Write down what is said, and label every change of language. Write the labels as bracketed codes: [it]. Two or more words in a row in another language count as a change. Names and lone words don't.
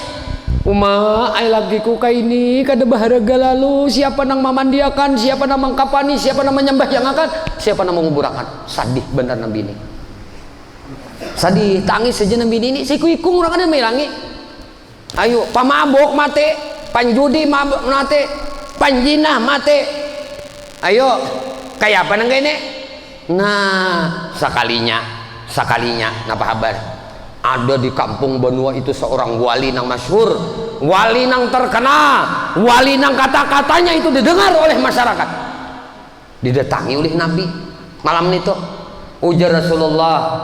[bjn] Uma ay lagi ku kay ini kada baharaga lalu siapa nang mamandiakan siapa nang mangkapani siapa nang menyembah yang akan siapa nang menguburakan sadih bener nang bini sadih tangis saja nang bini ini si kuikung orang ada melangi ayo pamabok mate panjudi mabok mate panjinah mate ayo kayak apa nang gini nah sekalinya napa kabar ada di kampung benua itu seorang wali nang masyhur wali nang terkenal wali nang kata-katanya itu didengar oleh masyarakat didatangi oleh Nabi malam itu ujar Rasulullah